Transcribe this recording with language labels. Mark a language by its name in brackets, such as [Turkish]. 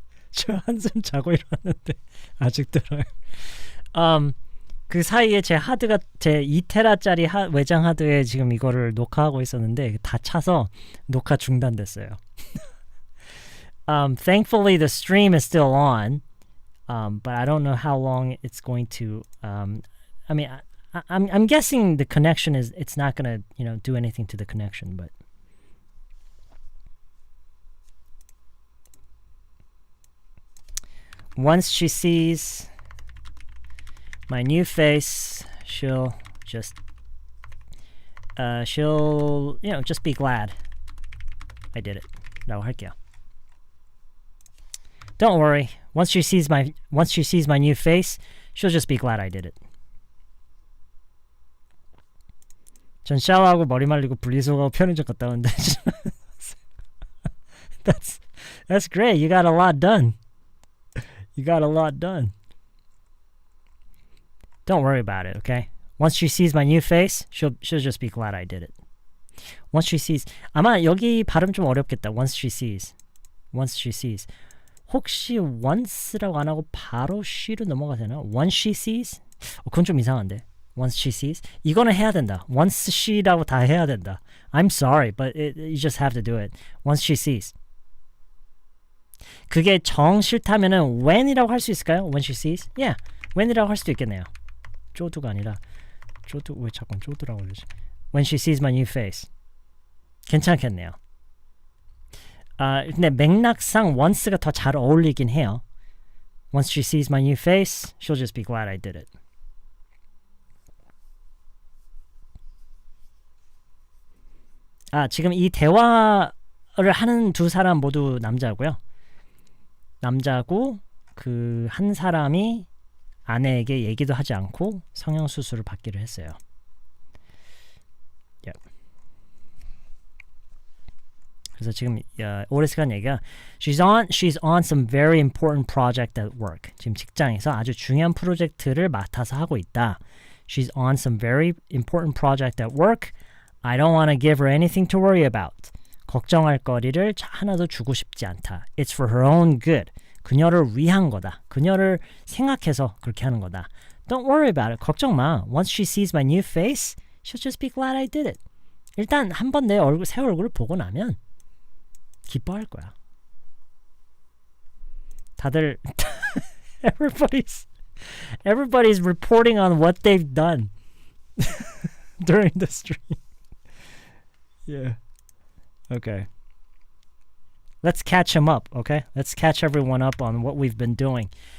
[Korean] 저 한숨 자고 일어났는데 아직 들어요. 그 사이에 제 하드가 제 2테라짜리 외장 하드에 지금 이거를 녹화하고 있었는데 다 차서 녹화 중단됐어요. [English] Thankfully the stream is still on, but I don't know how long it's going to. I mean, I'm guessing the connection is it's not gonna do anything to the connection, but. Once she sees my new face, she'll just just be glad I did it. [Korean] 라고 할게요. [English] Don't worry. Once she sees my new face, she'll just be glad I did it. [Korean] 전 샤워하고 머리 말리고 분리수거하고 편의점 갔다 왔는데 [English] That's great. You got a lot done. You got a lot done. Don't worry about it, okay? Once she sees my new face, she'll just be glad I did it. Once she sees. [Korean] 아마 여기 발음 좀 어렵겠다. [English] Once she sees. Once she sees. [Korean] 혹시 once라고 안 하고 바로 she로 넘어가야 되나? [English] Once she sees? [Korean] 그건 좀 이상한데. Once she sees? 이거는 해야 된다. Once she라고 다 해야 된다. [English] I'm sorry, but you just have to do it. Once she sees. [Korean] 그게 정 싫다면은 when이라고 할 수 있을까요? [English] When she sees? [Korean] Yeah, when이라고 할 수도 있겠네요. 쪼두가 아니라 쪼두 왜 자꾸 쪼두라고 그러지? [English] When she sees my new face. [Korean] 괜찮겠네요. 근데 맥락상 once가 더 잘 어울리긴 해요. [English] Once she sees my new face, she'll just be glad I did it. [Korean] 지금 이 대화를 하는 두 사람 모두 남자고요. 남자고 그 한 사람이 아내에게 얘기도 하지 않고 성형수술을 받기로 했어요. [English] Yep. [Korean] 그래서 지금 오티스가 한 얘기가 [English] she's on some very important project at work. [Korean] 지금 직장에서 아주 중요한 프로젝트를 맡아서 하고 있다. [English] She's on some very important project at work. I don't want to give her anything to worry about. [Korean] 걱정할 거리를 하나도 주고 싶지 않다. [English] It's for her own good. [Korean] 그녀를 위한 거다. 그녀를 생각해서 그렇게 하는 거다. [English] Don't worry about it. [Korean] 걱정 마. [English] Once she sees my new face, she'll just be glad I did it. [Korean] 일단 한 번 내 새 얼굴을 보고 나면 기뻐할 거야. [English] 다들 everybody's reporting on what they've done during the stream. Yeah. Okay. Let's catch him up, okay? Let's catch everyone up on what we've been doing.